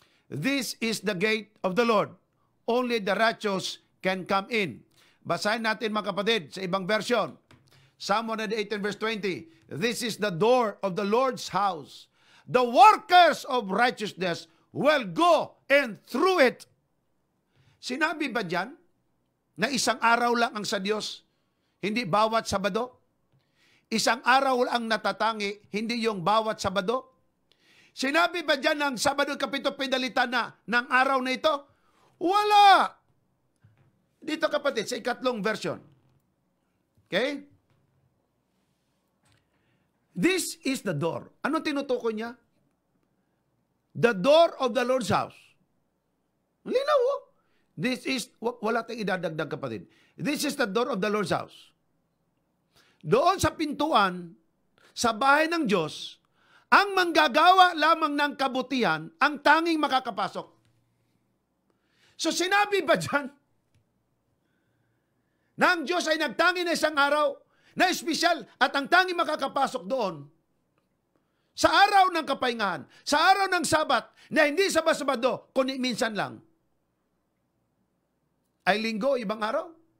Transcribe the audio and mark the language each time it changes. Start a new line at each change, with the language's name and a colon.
English: This is the gate of the Lord. Only the righteous can come in.
Filipino: Basahin natin mga kapatid sa ibang version. Psalm 118:20.
English: This is the door of the Lord's house. The workers of righteousness will go in through it.
Filipino: Sinabi ba dyan na isang araw lang ang sa Diyos, hindi bawat Sabado? Isang araw lang natatangi, hindi yung bawat Sabado? Sinabi ba dyan ng Sabado kapito pinalitan na ng araw na ito? Wala! Dito kapatid, sa ikatlong version. Okay?
English: This is the door.
Filipino: Ano tinutukoy niya?
English: The door of the Lord's house. Linaw, This is,
Filipino: wala tayong idadagdag kapatid.
English: This is the door of the Lord's house.
Filipino: Doon sa pintuan, sa bahay ng Diyos, ang manggagawa lamang ng kabutihan, ang tanging makakapasok. So sinabi ba dyan, na ang Diyos ay nagtangi na isang araw, na espesyal, at ang tanging makakapasok doon, sa araw ng kapahingahan, sa araw ng Sabat, na hindi Sabado, kundi minsan lang, ay Linggo, ibang araw?